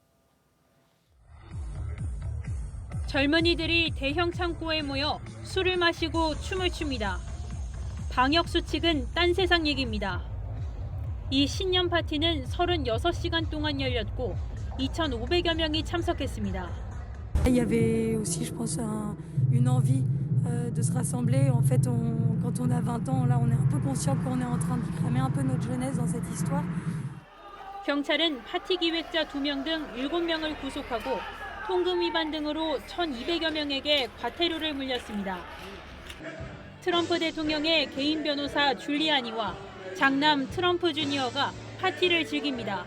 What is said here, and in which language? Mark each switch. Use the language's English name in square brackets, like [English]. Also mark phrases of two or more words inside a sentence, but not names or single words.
[Korean] 젊은이들이 대형 창고에 모여 술을 마시고 춤을 춥니다. 방역 수칙은 딴 세상 얘기입니다. 이 신년 파티는 36시간 동안 열렸고 2,500여 명이 참석했습니다. [French] Il y avait aussi, je pense, une envie de se rassembler. En fait, quand on a 20 ans, là, on est un peu conscient qu'on est en train de cramer un peu notre jeunesse dans cette histoire. [Korean] 경찰은 파티 기획자 2명 등 7명을 구속하고 통금 위반 등으로 1,200여 명에게 과태료를 물렸습니다. 트럼프 대통령의 개인 변호사 줄리아니와 장남 트럼프 주니어가 파티를 즐깁니다.